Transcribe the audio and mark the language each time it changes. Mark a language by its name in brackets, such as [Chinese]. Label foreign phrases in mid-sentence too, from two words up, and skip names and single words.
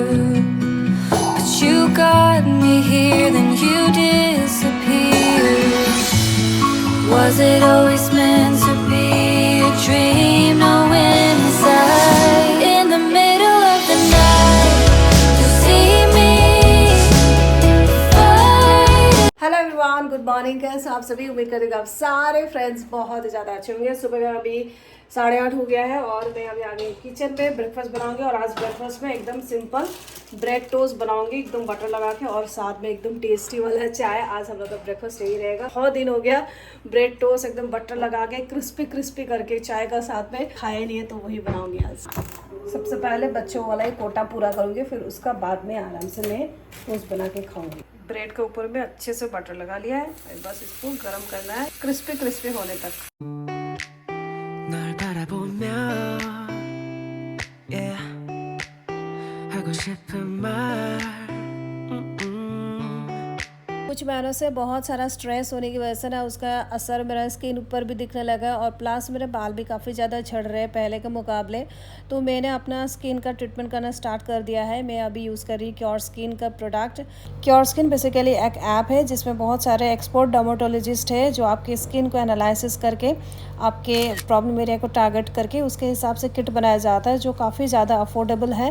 [English] You got me here, then you disappeared. Was it always meant to be a dream? No inside, in the middle of the night, you see me fight. Hello everyone, good morning. [Hindi] कैसे आप सभी? उम्मीद करते हैं आप सारे फ्रेंड्स बहुत ही ज़्यादा अच्छे होंगे। सुबह में अभी 8:30 हो गया है और मैं अभी आ गई किचन में। ब्रेकफास्ट बनाऊंगी और आज ब्रेकफास्ट में एकदम [English] simple bread toast [Hindi] बनाऊंगी, एकदम बटर लगा के, और साथ में एकदम टेस्टी वाला चाय। आज हम लोग का ब्रेकफास्ट यही रहेगा। बहुत दिन हो गया [English] bread toast [Hindi] एकदम बटर लगा के क्रिस्पी क्रिस्पी करके चाय का साथ में खाया नहीं है, तो वही बनाऊंगी आज। सबसे पहले बच्चों वाला ही कोटा पूरा करूँगी, फिर उसका बाद में आराम से मैं टोस्ट बना के खाऊंगी। ब्रेड के ऊपर में अच्छे से बटर लगा लिया है, बस इसको गरम करना है क्रिस्पी क्रिस्पी होने तक। [Korean] 널 바라보며 yeah. 하고 싶은 말 [Hindi] कुछ महीनों से बहुत सारा स्ट्रेस होने की वजह से ना उसका असर मेरा स्किन ऊपर भी दिखने लगा, और प्लस मेरे बाल भी काफ़ी ज़्यादा झड़ रहे हैं पहले के मुकाबले। तो मैंने अपना स्किन का ट्रीटमेंट करना स्टार्ट कर दिया है। मैं अभी यूज़ कर रही हूँ क्योर स्किन का प्रोडक्ट। क्योर स्किन बेसिकली एक ऐप है जिसमें बहुत सारे [English] expert dermatologist [Hindi] है जो आपकी स्किन को एनालिसिस करके आपके [English] problem area [Hindi] को टारगेट करके उसके हिसाब से किट बनाया जाता है, जो काफ़ी ज़्यादा अफोर्डेबल है।